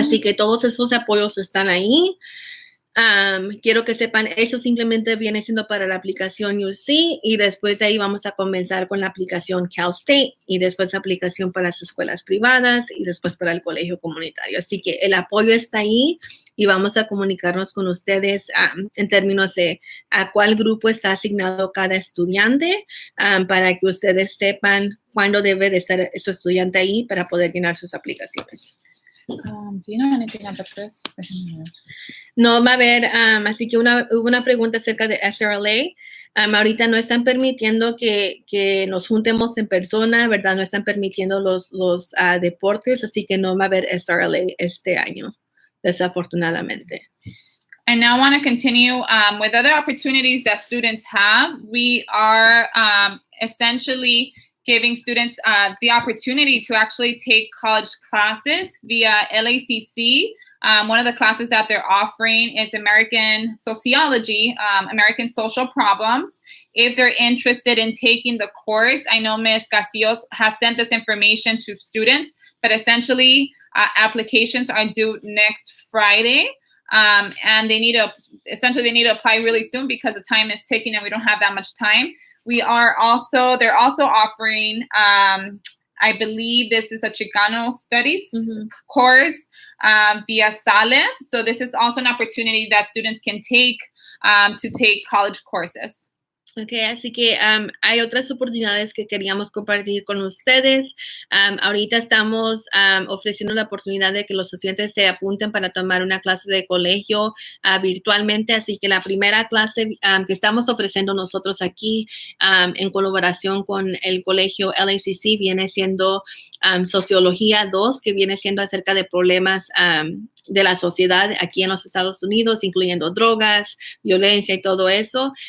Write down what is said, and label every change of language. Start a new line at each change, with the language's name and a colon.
Spanish: Así que todos esos apoyos están ahí. Quiero que sepan, eso simplemente viene siendo para la aplicación UC y después de ahí vamos a comenzar con la aplicación Cal State y después la aplicación para las escuelas privadas y después para el colegio comunitario. Así que el apoyo está ahí y vamos a comunicarnos con ustedes en términos de a cuál grupo está asignado cada estudiante para que ustedes sepan cuándo debe de estar su estudiante ahí para poder llenar sus aplicaciones.
English: Do you know anything about this?
Spanish: No va a haber, así que hubo una pregunta acerca de SRLA. Ahorita no están permitiendo que nos juntemos en persona, ¿verdad? No están permitiendo los deportes, así que no va a haber SRLA este año, desafortunadamente.
English: I now want to continue with other opportunities that students have. We are essentially giving students the opportunity to actually take college classes via LACC. One of the classes that they're offering is American Sociology, American Social Problems. If they're interested in taking the course, I know Ms. Castillo has sent this information to students, but essentially applications are due next Friday. And they need to apply really soon because the time is ticking and we don't have that much time. They're also offering, I believe this is a Chicano Studies course via Salef. So this is also an opportunity that students can take to take college courses.
Spanish: Okay, así que hay otras oportunidades que queríamos compartir con ustedes. Ahorita estamos ofreciendo la oportunidad de que los estudiantes se apunten para tomar una clase de colegio virtualmente. Así que la primera clase que estamos ofreciendo nosotros aquí en colaboración con el colegio LACC viene siendo Sociología 2, que viene siendo acerca de problemas de la sociedad aquí en los Estados Unidos, incluyendo drogas, violencia y todo eso.